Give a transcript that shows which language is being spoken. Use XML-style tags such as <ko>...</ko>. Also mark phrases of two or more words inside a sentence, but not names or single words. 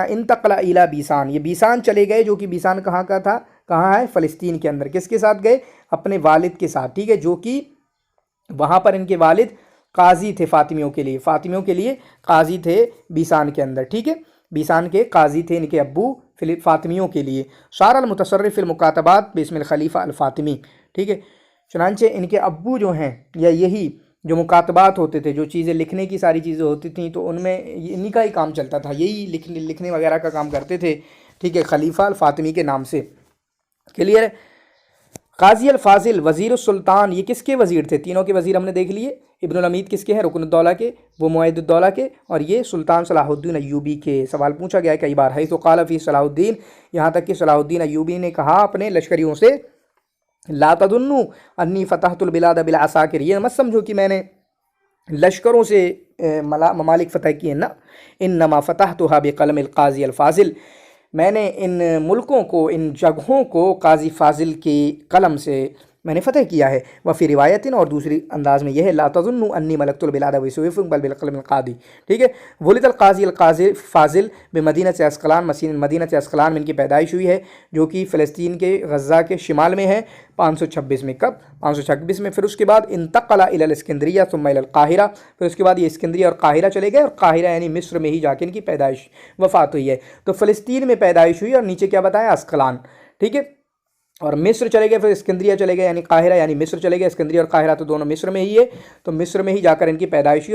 <ar>انتقل إلى بيسان,</ar> <ur>یہ بیسان چلے گئے، جو کہ بیسان کہاں کا تھا، کہاں ہے، فلسطین کے اندر. کس کے ساتھ گئے، اپنے والد کے ساتھ، ٹھیک ہے، جو کہ وہاں پر ان کے والد قاضی تھے فاطمیوں کے لیے، فاطمیوں کے لیے قاضی تھے بیسان کے اندر، ٹھیک ہے. بیسان کے قاضی تھے ان کے ابو فاطمیوں کے لیے.</ur> <ar>صار المتصرف في المكاتبات باسم الخليفة الفاطمي,</ar> <ur>ٹھیک ہے. چنانچہ ان کے ابو جو ہیں، یا یہی جو مکاتبات ہوتے تھے، جو چیزیں لکھنے کی ساری چیزیں ہوتی تھی، تو ان میں انہی کا ہی کام چلتا تھا، یہی لکھنے وغیرہ کا کام کرتے تھے، ٹھیک ہے,</ur> <ar>الخليفة الفاطمي</ar> <ur>کے نام سے. کلیئر ہے. قاضی الفاضل وزیر سلطان، یہ کس کے وزیر تھے، تینوں کے وزیر ہم نے دیکھ لیے. ابن العمید کس کے ہیں، رکن الدولہ کے، وہ معز الدولہ کے، اور یہ سلطان صلاح الدین ایوبی کے. سوال پوچھا گیا ہے کئی بار، ہے تو</ur> <ar>قال في صلاح الدين,</ar> <ur>یہاں تک کہ صلاح الدین ایوبی نے کہا اپنے لشکریوں سے,</ur> <ar>لا تظنوا أني فتحت البلاد بالعساكر,</ar> <ur>یہ مت سمجھو کہ میں نے لشکروں سے ممالک فتح کیے نا,</ur> <ar>إنما فتحتها بقلم القاضي الفاضل,</ar> <ur>میں نے ان ملکوں کو، ان جگہوں کو قاضی فاضل کے قلم سے میں نے فتح کیا ہے.</ur> <ar>وفي رواية,</ar> <ur>اور دوسری انداز میں یہ ہے,</ur> <ar>لا تظنوا أني ملكت البلاد بالسيف بل بقلم القاضي,</ar> <ur>ٹھیک ہے.</ur> <ar>ولد القاضي فاضل بمدينة عسقلان,</ar> <ur>مدینۃ عسقلان میں ان کی پیدائش ہوئی ہے، جو کہ فلسطین کے غزہ کے شمال میں ہے، 526 میں. کب، 526 میں.</ur> <ar>پھر اس کے بعد انتقل إلى الإسكندرية ثم إلى القاهرة,</ar> <ur>پھر اس کے بعد یہ اسکندریہ اور قاہرہ چلے گئے، اور قاہرہ یعنی مصر میں ہی جا کے ان کی پیدائش وفات ہوئی ہے. تو فلسطین میں پیدائش ہوئی، اور نیچے کیا بتایا، عسقلان، ٹھیک ہے، اور مصر چلے گئے، پھر اسکندریہ چلے گئے، یعنی قاہرہ یعنی مصر چلے گئے. اسکندریہ اور قاہرہ تو دونوں مصر میں ہی ہے، تو مصر میں ہی جا کر ان کی پیدائش ہوئی.</ur>